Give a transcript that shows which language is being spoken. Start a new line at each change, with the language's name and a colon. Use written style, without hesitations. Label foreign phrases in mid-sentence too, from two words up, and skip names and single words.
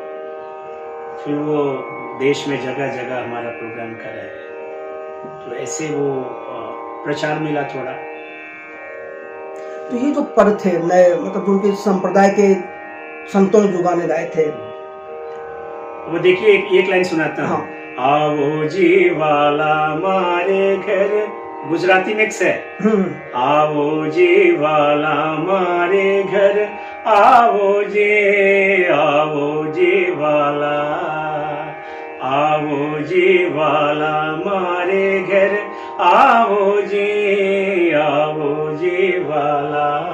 Hindi: फिर वो देश में जगह जगह हमारा प्रोग्राम कराया, तो ऐसे वो प्रचार मिला थोड़ा। तो ये जो पद थे नए, मतलब जो उनके संप्रदाय के संतों ने जो गाने गाए थे, वो देखिए एक लाइन सुनाता हूँ।
Gujarati: आवो जी वाला मारे घर,
Hindi: गुजराती मिक्स है।
Gujarati: आवो जी वाला मारे घर, आवो जी वाला, आवो जी वाला मारे घर, आवो जी वाला।